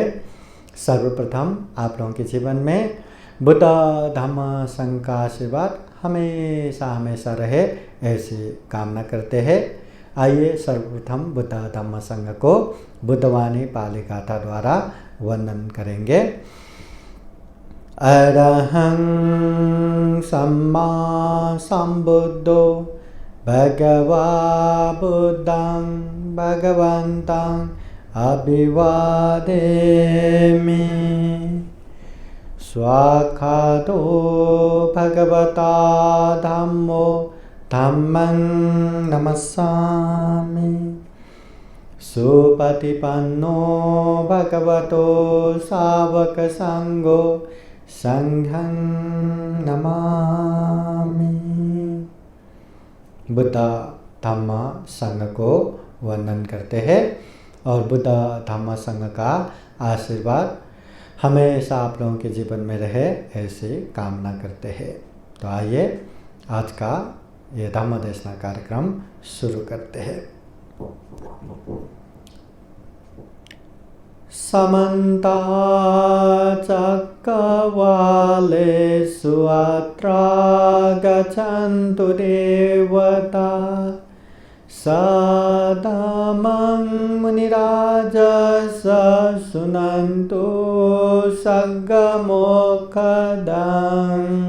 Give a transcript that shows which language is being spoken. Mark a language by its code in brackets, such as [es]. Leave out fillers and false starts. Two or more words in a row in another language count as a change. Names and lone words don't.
[hi] सर्वप्रथम आप लोगों के जीवन में बुद्ध धम्म संघ का आशीर्वाद हमेशा हमेशा रहे, ऐसी कामना करते हैं। आइए सर्वप्रथम बुद्ध धम्म संघ को बुद्धवाणी पाली गाथा द्वारा वंदन करेंगे। [pi] अरहं सम्मा संबुद्धो भगवा बुद्धं भगवन्तं अभिवादेमि। स्वाखातो भगवता धम्मो धम्मं नमस्सामि। सुपतिपन्नो भगवतो सावक संघो संघं नमामि। [hi] बुद्ध धम्म संघ को वंदन करते हैं और बुद्ध धम्म संघ का आशीर्वाद हमेशा आप लोगों के जीवन में रहे, ऐसी कामना करते हैं। तो आइए आज का ये धम्मदेशना कार्यक्रम शुरू करते हैं। [pi] समन्ता चक्रवालेषु अत्र गच्छन्तु देवता सदामं मुनिराजस शृण्वन्तु सद्गमोक्षदं।